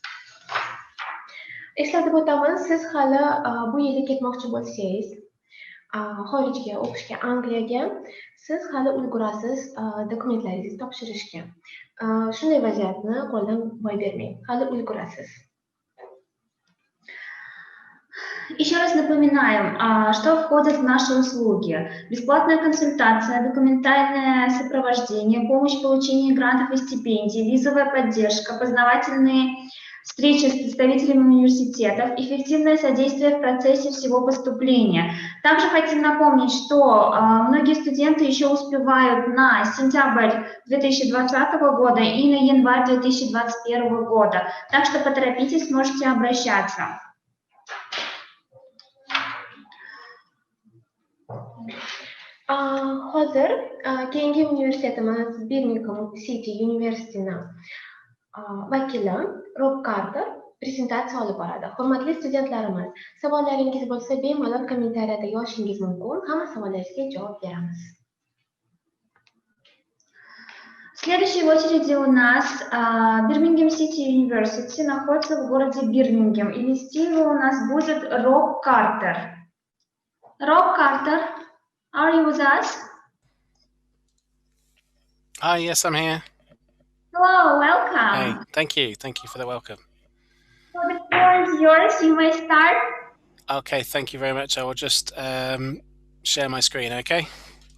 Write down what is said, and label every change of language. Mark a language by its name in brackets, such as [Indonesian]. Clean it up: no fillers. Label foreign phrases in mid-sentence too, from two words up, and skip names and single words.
[Uzbek] Eslatib o'tamiz, siz hali bu yilda ketmoqchi bo'lsangiz, xorijga o'qishga, Angliyaga, siz hali ulgurasiz dokumentlaringizni topshirishga. Shunday vaziyatni qo'ldan boy bermang. Hali ulgurasiz. [Russian] Еще раз напоминаем, что входит в наши услуги. Бесплатная консультация, документальное сопровождение, помощь в получении грантов и стипендий, визовая поддержка, познавательные встречи с представителями университетов, эффективное содействие в процессе всего поступления. Также хотим напомнить, что многие студенты еще успевают на сентябрь 2020 года и на январь 2021 года. Так что поторопитесь, можете обращаться. [Uzbek] Hozir keyingi universitetimiz Birmingham City University'ning vakili Rob Carter prezentatsiya olib boradi. Hurmatli studentlarimiz, savollaringiz bo'lsa bemalol kommentariyada yozishingiz mumkin. Hamma savollaringizga javob beramiz. [Russian] Следующей в очереди у нас Birmingham City University, находится в городе Бирмингем, и вести его у нас будет Роб Картер. [English] Rob Carter, are you with us? Hi, yes, I'm here. Hello, welcome. Hey, thank you for the welcome. So the floor is yours, you may start. Okay, thank you very much. I will just share my screen, okay?